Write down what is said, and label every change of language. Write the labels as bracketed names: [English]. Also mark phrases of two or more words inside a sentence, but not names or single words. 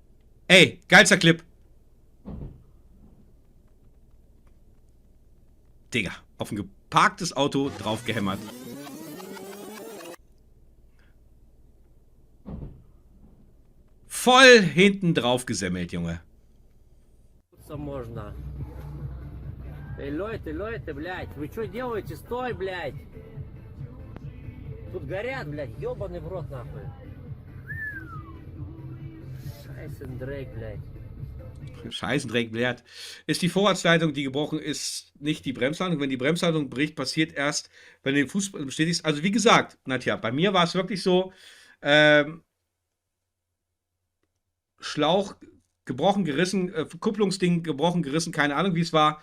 [German] Ey, geilster Clip. Digga, auf ein geparktes Auto draufgehämmert. Voll hinten drauf gesemmelt, Junge. [Russian] Можно. Эй, Leute, блядь, вы что делаете? Стой, блядь! Тут горят, блядь, ёбаный в рот, нахуй. [German] Scheißendreck, блядь. Scheißendreck, blöd. Ist die Vorratsleitung, die gebrochen ist, nicht die Bremsleitung. Wenn die Bremsleitung bricht, passiert erst, wenn du den Fuß bestätigst. Also wie gesagt, Nadja, bei mir war es wirklich so, Schlauch gebrochen, gerissen, Kupplungsding gebrochen, gerissen, keine Ahnung, wie es war.